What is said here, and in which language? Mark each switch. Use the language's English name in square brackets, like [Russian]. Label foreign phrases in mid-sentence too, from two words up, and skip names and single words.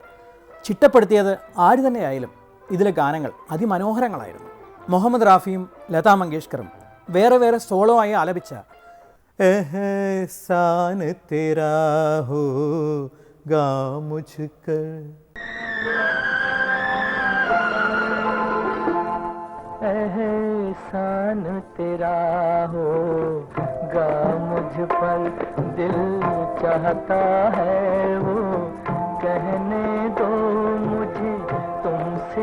[Malayalam] ചിട്ടപ്പെടുത്തിയത് ആര് തന്നെയായാലും ഇതിലെ ഗാനങ്ങൾ അതിമനോഹരങ്ങളായിരുന്നു. മുഹമ്മദ് റാഫിയും ലതാ മങ്കേഷ്കറും വേറെ വേറെ സോളോ ആയി ആലപിച്ച എഹ്സാൻ തെരാ ഹോഗാ മുജ്കർ, [Hindi] एहसान तेरा होगा मुझ पर, दिल चाहता है वो कहने दो मुझे, तुमसे